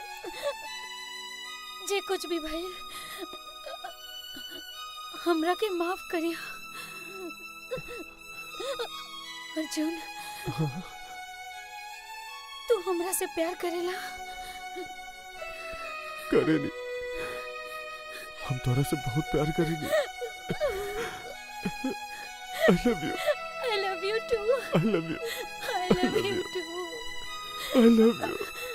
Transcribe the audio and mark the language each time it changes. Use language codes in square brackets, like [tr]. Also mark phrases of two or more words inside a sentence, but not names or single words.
[bho] जे कुछ भी भइल हमरा के माफ करिया अर्जुन। तू हमरा से प्यार करेला? करेली, हम तोरा से बहुत प्यार करेंगे। [en] I love you. I love you too. I love you. I love you too. I love you.